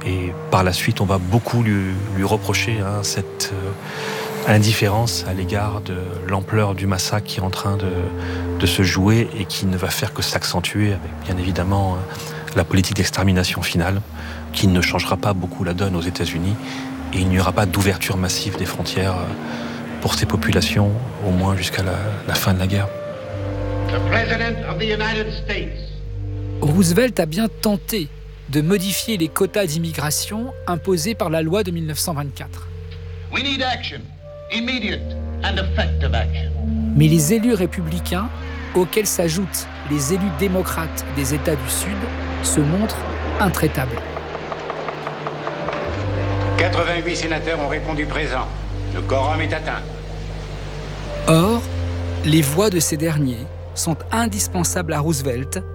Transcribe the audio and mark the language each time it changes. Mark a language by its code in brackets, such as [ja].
[fr] Et par la suite, on va beaucoup lui reprocher hein, cette indifférence à l'égard de l'ampleur du massacre qui est en train de se jouer et qui ne va faire que s'accentuer avec, bien évidemment, la politique d'extermination finale qui ne changera pas beaucoup la donne aux États-Unis et il n'y aura pas d'ouverture massive des frontières pour ces populations, au moins jusqu'à la fin de la guerre. [en] The President of the United States. [fr] Roosevelt a bien tenté de modifier les quotas d'immigration imposés par la loi de 1924. [en] We need action. Immediate and effective action. [fr] Mais les élus républicains, auxquels s'ajoutent les élus démocrates des États du Sud, se montrent intraitables. 88 sénateurs ont répondu présents. Le quorum est atteint. Or, les voix de ces derniers sont indispensables à Roosevelt